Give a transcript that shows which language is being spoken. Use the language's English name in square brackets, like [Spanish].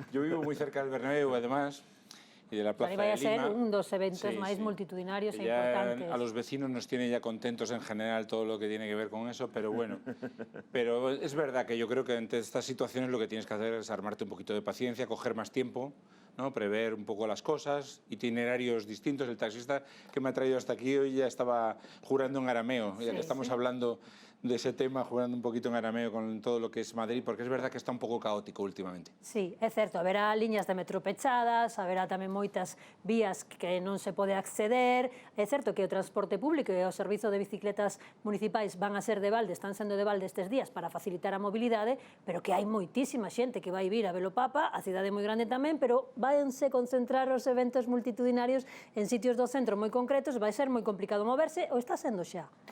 [Spanish] Yo vivo muy cerca del Bernabéu, además, y de la Plaza de Lima. [Galician] Vai a ser un dos eventos máis multitudinarios e importantes. [Spanish] A los vecinos nos tiene ya contentos en general todo lo que tiene que ver con eso, pero bueno. Pero es verdad que yo creo que ante estas situaciones lo que tienes que hacer es armarte un poquito de paciencia, coger más tiempo, ¿no? Prever un poco las cosas, itinerarios distintos. El taxista que me ha traído hasta aquí hoy ya estaba jurando en arameo, ya que estamos hablando de ese tema, jugando un poquito en arameo con todo lo que es Madrid, porque es verdad que está un pouco caótico últimamente. [Galician] Sí, é certo, haberá liñas de metro pechadas, haberá tamén moitas vías que non se pode acceder. É certo que o transporte público e o servizo de bicicletas municipais van a ser de balde, están sendo de balde estes días para facilitar a mobilidade, pero que hai moitísima xente que vai vir a ver o Papa, a cidade é moi grande tamén, pero vanse concentrar os eventos multitudinarios en sitios do centro moi concretos, vai ser moi complicado moverse, ou está sendo xa?